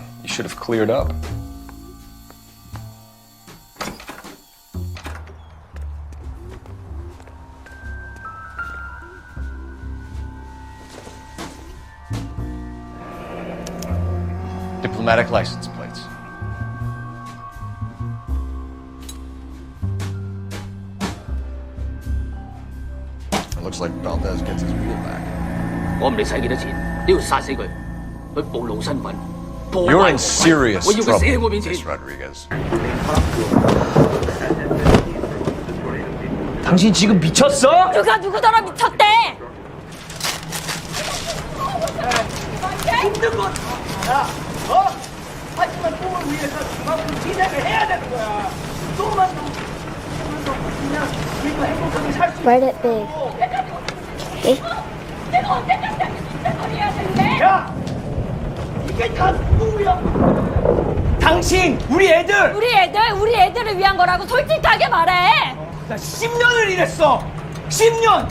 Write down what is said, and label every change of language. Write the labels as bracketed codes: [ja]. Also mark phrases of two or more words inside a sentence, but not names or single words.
[en] You should have cleared up. Diplomatic license plates. It looks like Valdez gets his wheel back. [yue] 我唔理使幾多錢，都要殺死佢，佢暴露身份，破壞 [en] You're [yue] 我 [en] in serious [yue] 我要佢死喺我 [en] trouble, [yue] 面前。 [en] Miss Rodriguez. [ko] 당신 지금 미쳤어? 누가 누구더러 미쳤대? 힘든 건 하지만 꿈을 위해서 그만큼 진행을 해야 되는 거야. 조금만 더 그냥 우리도 행복하게 살 수 있어. [en] Write it big. Okay? [ko] 내가 언제까지 진짜 해야 되는데? 야! 이게 다 누구야? 당신, 우리 애들! 우리 애들을 위한 거라고 솔직하게 말해. 나 10년을 일했어! 10년!